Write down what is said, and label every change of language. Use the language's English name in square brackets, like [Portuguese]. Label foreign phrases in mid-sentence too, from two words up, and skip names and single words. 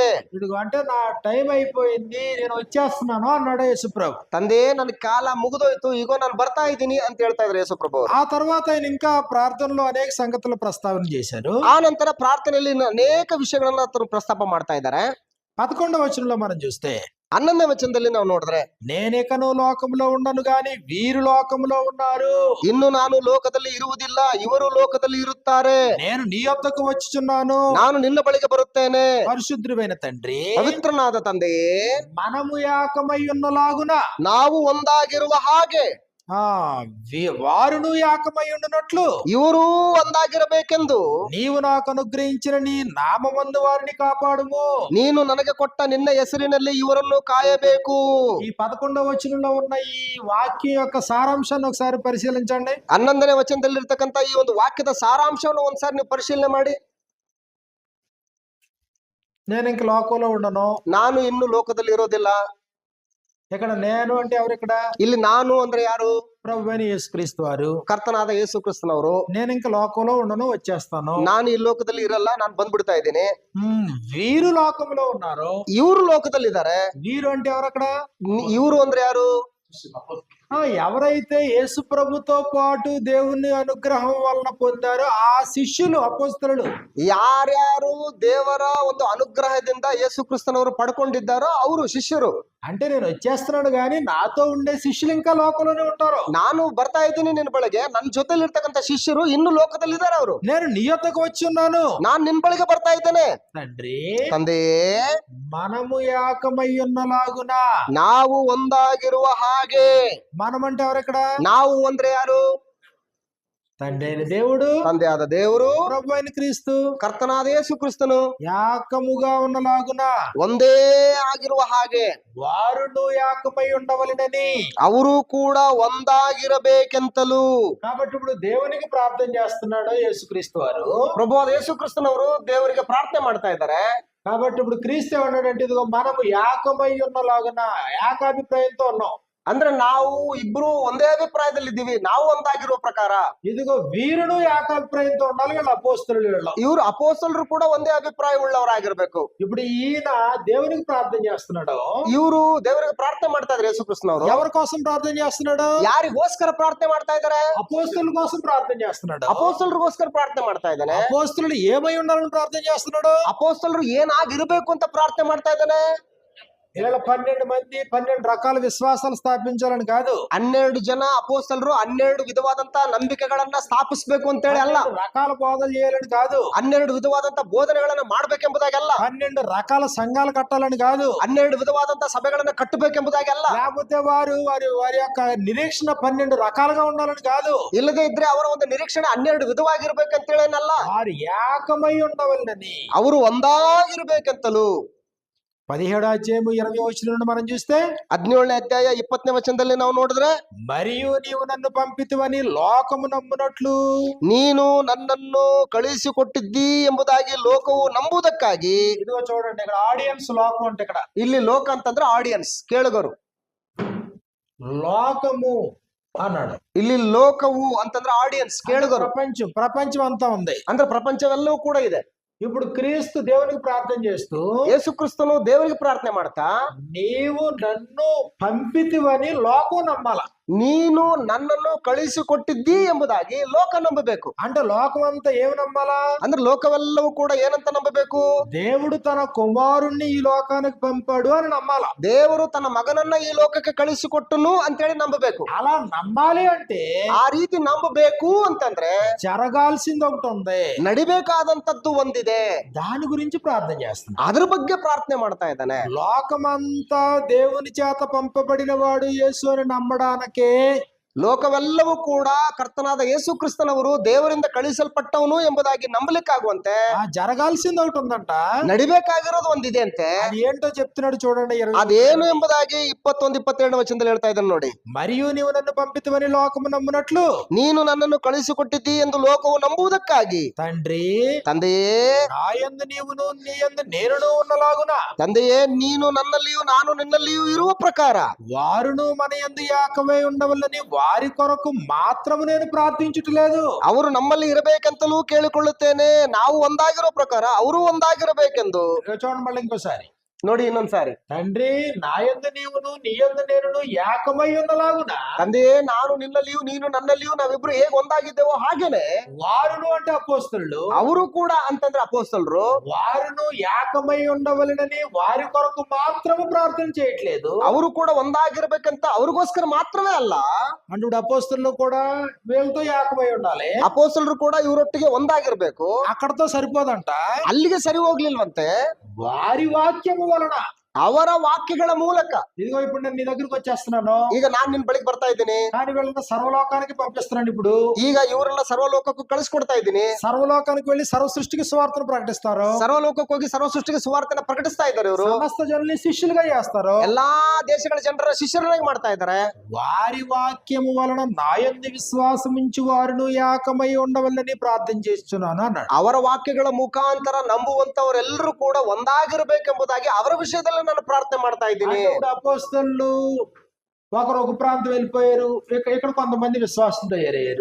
[Telugu] ఇదిగో అంటే నా టైం అయిపోయింది, నేను వచ్చేస్తున్నాను అన్నాడు యేసు ప్రభు. [Kannada] ತಂದೆಯೇ ನನ್ನ ಕಾಲ ಮುಗಿದೋಯ್ತು, ಈಗ ನಾನು ಬರ್ತಾ ಇದ್ದೀನಿ ಅಂತ ಹೇಳ್ತಾ ಇದ್ರು ಯೇಸು ప్రభు. [Telugu] ఆ తర్వాత ఆయన ఇంకా ప్రార్థనలో అనేక సంగతులు ప్రస్తావన చేశారు. [Kannada] ಆ ನಂತರ ಪ್ರಾರ್ಥನೆಯಲ್ಲಿ ಅನೇಕ ವಿಷಯಗಳನ್ನ ಪ್ರಸ್ತಾಪ ಮಾಡ್ತಾ ಇದ್ದಾರೆ. [Telugu] 11వ వచనంలో మనం చూస్తే, [Kannada] 11ನೇ ವಚನದಲ್ಲಿ ನಾವು ನೋಡಿದ್ರೆ, [Telugu] నేనికను లోకములో ఉండను గాని వీరు లోకములో ఉన్నారు. [Kannada] ಇನ್ನು ನಾನು ಲೋಕದಲ್ಲಿ ಇರುವುದಿಲ್ಲ, ಇವರು ಲೋಕದಲ್ಲಿ ಇರುತ್ತಾರೆ. [Telugu] నేను నీ యొద్దకు వచ్చుచున్నాను. [Kannada] ನಾನು ನಿನ್ನ ಬಳಿಗೆ ಬರುತ್ತೇನೆ. [Telugu] పరిశుద్ధుడైన తండ్రి, [Kannada] ಪವಿತ್ರನಾದ ತಂದೆಯೇ, [Telugu] మనము ఏకమై ఉన్నలాగున [Kannada] ನಾವು ಒಂದಾಗಿರುವ ಹಾಗೆ [Telugu] వారును ఏకమై ఉండునట్లు [Kannada] ಇವರು ಒಂದಾಗಿರಬೇಕೆಂದು [Telugu] నీవు నాకు అనుగ్రహించిన నీ నామమందు వారిని కాపాడుము. [Kannada] ನೀನು ನನಗೆ ಕೊಟ್ಟ ನಿನ್ನ ಹೆಸರಿನಲ್ಲಿ ಇವರನ್ನು ಕಾಯಬೇಕು. [Telugu] ఈ 11వ వచనంలో ఉన్న ఈ వాక్యం యొక్క సారాంశాన్ని ఒకసారి పరిశీలించండి. [Kannada] 11ನೇ ವಚನದಲ್ಲಿರ್ತಕ್ಕಂಥ ಈ ಒಂದು ವಾಕ್ಯದ ಸಾರಾಂಶವನ್ನು ಒಂದ್ಸಾರಿ ನೀವು ಪರಿಶೀಲನೆ ಮಾಡಿ. [Telugu] నేను ఇంక లోకంలో ఉండను. [Kannada] ನಾನು ಇನ್ನು ಲೋಕದಲ್ಲಿ ಇರೋದಿಲ್ಲ. [Telugu] ఇక్కడ నేను అంటే ఎవరు? ఇక్కడ [Kannada] ಇಲ್ಲಿ ನಾನು ಅಂದ್ರೆ ಯಾರು? [Telugu] ప్రభువైన యేసుక్రీస్తు వారు. [Kannada] ಕರ್ತನಾದ ಯೇಸು ಕ್ರಿಸ್ತನವರು. [Telugu] నేను ఇంక లోకంలో ఉండను, వచ్చేస్తాను. [Kannada] ನಾನು ಈ ಲೋಕದಲ್ಲಿ ಇರಲ್ಲ, ನಾನು ಬಂದ್ಬಿಡ್ತಾ ಇದ್ದೀನಿ. [Telugu] వీరు లోకంలో ఉన్నారు. [Kannada] ಇವರು ಲೋಕದಲ್ಲಿದ್ದಾರೆ. [Telugu] వీరు అంటే ఎవరు? అక్కడ [Kannada] ಇವರು ಅಂದ್ರೆ ಯಾರು? [Telugu] ఎవరైతే యేసు ప్రభుతో పాటు దేవుని అనుగ్రహం వలన పొందారో ఆ శిష్యులు, అపోస్తలులు. [Kannada] ಯಾರ್ಯಾರು ದೇವರ ಒಂದು ಅನುಗ್ರಹದಿಂದ ಯೇಸು ಕ್ರಿಸ್ತನವರು ಪಡ್ಕೊಂಡಿದ್ದಾರೋ ಅವರು ಶಿಷ್ಯರು. [Telugu] అంటే నేను వచ్చేస్తున్నాను గాని నాతో ఉండే శిష్యులు ఇంకా లోకంలోనే ఉంటారు. [Kannada] ನಾನು ಬರ್ತಾ ಇದ್ದೀನಿ ನಿನ್ನ ಬಳಿಗೆ, ನನ್ನ ಜೊತೆಲಿ ಇರ್ತಕ್ಕಂಥ ಶಿಷ್ಯರು ಇನ್ನು ಲೋಕದಲ್ಲಿದ್ದಾರೆ. ಅವರು [Telugu] నేను నీ యొద్దకు వచ్చి ఉన్నాను, [Kannada] ನಾನು ನಿನ್ ಬಳಿಗೆ ಬರ್ತಾ ಇದ್ದೇನೆ. [Telugu] తండ్రి, [Kannada] ತಂದೆಯೇ, [Telugu] మనము ఏకమై ఉన్నలాగున. [Kannada] ನಾವು ಒಂದಾಗಿರುವ ಹಾಗೆ. [Telugu] మనం అంటే ఎవరు? ఇక్కడ [Kannada] ನಾವು ಅಂದ್ರೆ ಯಾರು? [Telugu] తండ్రి అయిన దేవుడు, [Kannada] ತಂದೆ ಆದ ದೇವರು, [Telugu] ప్రభు అయిన క్రీస్తు, [Kannada] ಕರ್ತನಾದ ಯೇಸು ಕ್ರಿಸ್ತನು [Telugu] ఏకముగా ఉన్నలాగున [Kannada] ಒಂದೇ ಆಗಿರುವ ಹಾಗೆ [Telugu] వారును ఏకమై ఉండవలెనని. [Kannada] ಅವರು ಕೂಡ ಒಂದಾಗಿರಬೇಕೆಂತಲೂ. [Telugu] కాబట్టి ఇప్పుడు దేవునికి ప్రార్థన చేస్తున్నాడు యేసుక్రీస్తు వారు. [Kannada] ಪ್ರಭುವಾದ ಯೇಸು ಕ್ರಿಸ್ತನವರು ದೇವರಿಗೆ ಪ್ರಾರ್ಥನೆ ಮಾಡ್ತಾ ಇದ್ದಾರೆ. [Telugu] కాబట్టి ఇప్పుడు క్రీస్తు ఏమన్నాడంటే, ఇదిగో మనము ఏకమై ఉన్నలాగున, ఏకాభిప్రాయంతో ఉన్నాం. [Kannada] ಅಂದ್ರೆ ನಾವು ಇಬ್ರು ಒಂದೇ ಅಭಿಪ್ರಾಯದಲ್ಲಿ ಇದ್ದೀವಿ, ನಾವು ಒಂದಾಗಿರುವ ಪ್ರಕಾರ. [Telugu] ఇదిగో వీరును ఏకాభిప్రాయంతో ఉండాలి. వీళ్ళు అపోస్తలులు, వీళ్ళు [Kannada] ಇವರು ಅಪೋಸ್ತಲರು ಕೂಡ ಒಂದೇ ಅಭಿಪ್ರಾಯ ಉಳ್ಳವರಾಗಿರ್ಬೇಕು. [Telugu] ఇప్పుడు ఈయన దేవునికి ప్రార్థన చేస్తున్నాడు. [Kannada] ಇವರು ದೇವರಿಗೆ ಪ್ರಾರ್ಥನೆ ಮಾಡ್ತಾ ಇದ್ದಾರೆ. ಯೇಸು ಕ್ರಿಸ್ತನವರು [Telugu] ఎవరి కోసం ప్రార్థన చేస్తున్నాడు? [Kannada] ಯಾರಿಗೋಸ್ಕರ ಪ್ರಾರ್ಥನೆ ಮಾಡ್ತಾ ಇದ್ದಾರೆ? [Telugu] అపోస్తలుల కోసం ప్రార్థన చేస్తున్నాడు. [Kannada] ಅಪೋಸ್ತಲರಿಗೋಸ್ಕರ ಪ್ರಾರ್ಥನೆ ಮಾಡ್ತಾ ಇದ್ದಾನೆ. [Telugu] అపోస్తలులు ఏమై ఉండాలని ప్రార్థన చేస్తున్నాడు? [Kannada] ಅಪೋಸ್ತಲರು ಏನಾಗಿರ್ಬೇಕು ಅಂತ ಪ್ರಾರ್ಥನೆ ಮಾಡ್ತಾ ಇದ್ದಾನೆ. [Telugu] వీళ్ళ 12 మంది 12 రకాల విశ్వాసాలు స్థాపించాలని కాదు. [Kannada] 12 ಜನ ಅಪೋಸ್ತಲರು 12 ವಿಧವಾದಂತ ನಂಬಿಕೆಗಳನ್ನ ಸ್ಥಾಪಿಸಬೇಕು ಅಂತ ಹೇಳಿ ಅಲ್ಲ. [Telugu] 12 రకాల బోధలు చేయాలని కాదు. [Kannada] 12 ವಿಧವಾದಂತ ಬೋಧನೆಗಳನ್ನ ಮಾಡ್ಬೇಕೆಂಬುದಾಗಲ್ಲ. [Telugu] 12 రకాల సంఘాలు కట్టాలని కాదు. [Kannada] 12 ವಿಧವಾದಂತ ಸಭೆಗಳನ್ನ ಕಟ್ಟಬೇಕೆಂಬುದಾಗಲ್ಲ. [Telugu] లేకపోతే వారి యొక్క నిరీక్షణ 12 రకాలుగా ఉండాలని కాదు. [Kannada] ಇಲ್ಲದೆ ಇದ್ರೆ ಅವರ ಒಂದು ನಿರೀಕ್ಷಣೆ 12 ವಿಧವಾಗಿರ್ಬೇಕಂತ ಹೇಳೇನಲ್ಲ. [Telugu] వారు ఏకమై ఉండవలెనని. [Kannada] ಅವರು ಒಂದಾಗಿರ್ಬೇಕಂತಲೂ. [Telugu] 17వ అధ్యాయము 20వ వచనం నుండి మనం చూస్తే, [Kannada] 17ನೇ ಅಧ್ಯಾಯ 20ನೇ ವಚನದಲ್ಲಿ ನಾವು ನೋಡಿದ್ರೆ, [Telugu] మరియు నీవు నన్ను పంపితివని లోకము నమ్మునట్లు. [Kannada] ನೀನು ನನ್ನನ್ನು ಕಳುಹಿಸಿಕೊಟ್ಟಿದ್ದಿ ಎಂಬುದಾಗಿ ಲೋಕವು ನಂಬುವುದಕ್ಕಾಗಿ. [Telugu] ఇదిగో చూడండి, ఇక్కడ ఆడియన్స్, లోకం అంటే ఇక్కడ [Kannada] ಇಲ್ಲಿ ಲೋಕ ಅಂತಂದ್ರೆ ಆಡಿಯನ್ಸ್, ಕೇಳುಗರು. [Telugu] లోకము అన్నాడు. [Kannada] ಇಲ್ಲಿ ಲೋಕವು ಅಂತಂದ್ರೆ ಆಡಿಯನ್ಸ್, ಕೇಳುಗರು. [Telugu] ప్రపంచం అంతా ఉంది. [Kannada] ಅಂದ್ರೆ ಪ್ರಪಂಚವೆಲ್ಲವೂ ಕೂಡ ಇದೆ. [Telugu] ఇప్పుడు క్రీస్తు దేవునికి ప్రార్థన చేస్తూ, [Kannada] ಯೇಸು ಕ್ರಿಸ್ತನು ದೇವರಿಗೆ ಪ್ರಾರ್ಥನೆ ಮಾಡ್ತಾ, [Telugu] నీవు నన్ను పంపితివని లోకం నమ్మాల. [Kannada] ನೀನು ನನ್ನನ್ನು ಕಳುಹಿಸಿಕೊಟ್ಟಿದ್ದಿ ಎಂಬುದಾಗಿ ಲೋಕ ನಂಬಬೇಕು. [Telugu] అంటే లోకం అంతా ఏమి నమ్మాలా? [Kannada] ಅಂದ್ರೆ ಲೋಕವೆಲ್ಲವೂ ಕೂಡ ಏನಂತ ನಂಬಬೇಕು? [Telugu] దేవుడు తన కుమారుణ్ణి ఈ లోకానికి పంపాడు అని నమ్మాల. [Kannada] ದೇವರು ತನ್ನ ಮಗನನ್ನ ಈ ಲೋಕಕ್ಕೆ ಕಳುಹಿಸಿಕೊಟ್ಟನು ಅಂತೇಳಿ ನಂಬಬೇಕು. [Telugu] అలా నమ్మాలి అంటే, [Kannada] ಆ ರೀತಿ ನಂಬಬೇಕು ಅಂತಂದ್ರೆ [Telugu] జరగాల్సింది ఒకటి ఉంది, [Kannada] ನಡಿಬೇಕಾದಂತದ್ದು ಒಂದಿದೆ. [Telugu] దాని గురించి ప్రార్థన చేస్తున్నాడు. [Kannada] ಅದ್ರ ಬಗ್ಗೆ ಪ್ರಾರ್ಥನೆ ಮಾಡ್ತಾ ಇದ್ದಾನೆ. [Telugu] లోకమంతా దేవుని చేత పంపబడిన వాడు యేసు అని నమ్మడానికే, [Kannada] ಲೋಕವೆಲ್ಲವೂ ಕೂಡ ಕರ್ತನಾದ ಯೇಸು ಕ್ರಿಸ್ತನವರು ದೇವರಿಂದ ಕಳುಹಿಸಲ್ಪಟ್ಟವನು ಎಂಬುದಾಗಿ ನಂಬಲಿಕ್ಕಾಗುವಂತೆ [Telugu] జరగాల్సింది ఒకటి ఉందంట, [Kannada] ನಡಿಬೇಕಾಗಿರೋದು ಒಂದಿದೆ ಅಂತೆ. [Telugu] అది ఏంటో చెప్తున్నాడు చూడండి. [Kannada] ಅದೇನು ಎಂಬುದಾಗಿ 21-22 ವಚನದಲ್ಲಿ ಹೇಳ್ತಾ ಇದ್ದಾನೆ ನೋಡಿ. [Telugu] మరియు నీవు నన్ను పంపితివని లోకము నమ్మునట్లు. [Kannada] ನೀನು ನನ್ನನ್ನು ಕಳುಹಿಸಿಕೊಟ್ಟಿದ್ದಿ ಎಂದು ಲೋಕವು ನಂಬುವುದಕ್ಕಾಗಿ. [Telugu] తండ్రి, [Kannada] ತಂದೆಯೇ, [Telugu] నాయందు నీవును నీయందు నేనును ఉన్నలాగున. [Kannada] ತಂದೆಯೇ, ನೀನು ನನ್ನಲ್ಲಿಯೂ ನಾನು ನಿನ್ನಲ್ಲಿಯೂ ಇರುವ ಪ್ರಕಾರ [Telugu] వారును మన యందు ఏకమై ఉండవలని వారి కొరకు మాత్రము నేను ప్రార్థించుటలేదు. [Kannada] ಅವರು ನಮ್ಮಲ್ಲಿ ಇರಬೇಕಂತಲೂ ಕೇಳಿಕೊಳ್ಳುತ್ತೇನೆ. ನಾವು ಒಂದಾಗಿರೋ ಪ್ರಕಾರ ಅವರು ಒಂದಾಗಿರಬೇಕೆಂದು. [Telugu] చూడండి మళ్ళీ ఇంకోసారి, [Kannada] ನೋಡಿ ಇನ್ನೊಂದ್ಸಾರಿ. [Telugu] తండ్రి నాయందు నీవును నీయందు నేనును ఏకమై ఉన్నలాగున [Kannada] ತಂದೆಯೇ, ನಾನು ನಿನ್ನಲ್ಲಿಯೂ ನೀನು ನನ್ನಲ್ಲಿಯೂ ನಾವಿಬ್ರು ಹೇಗೆ ಒಂದಾಗಿದ್ದೇವೋ ಹಾಗೇನೆ [Telugu] వారును అంటే అపోస్తలులు [Kannada] ಅವರು ಕೂಡ ಅಂತಂದ್ರೆ ಅಪೊಸ್ತಲರು [Telugu] వారును ఏకమై ఉండవలెనని వారి కొరకు మాత్రము ప్రార్థన చేయట్లేదు. [Kannada] ಅವರು ಕೂಡ ಒಂದಾಗಿರ್ಬೇಕಂತ ಅವ್ರಿಗೋಸ್ಕರ ಮಾತ್ರವೇ ಅಲ್ಲ, [Telugu] అంటే ఇప్పుడు అపోస్తలులు కూడా వీళ్ళతో ఏకమై ఉండాలి. [Kannada] ಅಪೊಸ್ತಲರು ಕೂಡ ಇವರೊಟ್ಟಿಗೆ ಒಂದಾಗಿರ್ಬೇಕು. [Telugu] అక్కడతో సరిపోదంట. [Kannada] ಅಲ್ಲಿಗೆ ಸರಿ ಹೋಗ್ಲಿಲ್ವಂತೆ. [Telugu] వారి వాక్యము వలన [Kannada] ಅವರ ವಾಕ್ಯಗಳ ಮೂಲಕ. [Telugu] ఇదిగో ఇప్పుడు నేను నీ దగ్గరికి వచ్చేస్తున్నాను, [Kannada] ಈಗ ನಾನ್ ನಿನ್ ಬಳಿಗೆ ಬರ್ತಾ ಇದ್ದೀನಿ, [Telugu] కానీ వీళ్ళని సర్వలోకానికి పంపిస్తున్నాను. ఇప్పుడు [Kannada] ಈಗ ಇವರನ್ನ ಸರ್ವಲೋಕಕ್ಕೂ ಕಳಿಸ್ಕೊಡ್ತಾ ಇದ್ದೀನಿ. [Telugu] సర్వలోకానికి వెళ్ళి సర్వ సృష్టికి సువార్తను ప్రకటిస్తారు. [Kannada] ಸರ್ವಲೋಕಕ್ಕೆ ಹೋಗಿ ಸರ್ವ ಸೃಷ್ಟಿಗೆ ಸುವಾರ್ತೆನ ಪ್ರಕಟಿಸ್ತಾ ಇದ್ದಾರೆ ಇವರು. [Telugu] సమస్త జనుల్ని శిష్యులుగా చేస్తారు. [Kannada] ಎಲ್ಲಾ ದೇಶಗಳ ಜನರ ಶಿಷ್ಯರನ್ನಾಗಿ ಮಾಡ್ತಾ ಇದ್ದಾರೆ. [Telugu] వారి వాక్యము వలన నాయందు విశ్వాసముంచు వారును ఏకమై ఉండవల్లని ప్రార్థన చేస్తున్నాను అన్నాడు. [Kannada] ಅವರ ವಾಕ್ಯಗಳ ಮುಖಾಂತರ ನಂಬುವಂತವರೆಲ್ಲರೂ ಕೂಡ ಒಂದಾಗಿರ್ಬೇಕೆಂಬುದಾಗಿ ಅವರ ವಿಷಯದಲ್ಲಿ ನಾನು ಪ್ರಾರ್ಥನೆ ಮಾಡ್ತಾ ಇದ್ದೀನಿ. [Telugu] అపోస్తలులు ఒకరు ఒక ప్రాంతం వెళ్ళిపోయారు, ఇక్కడ కొంతమంది విశ్వాసం తయారయ్యారు.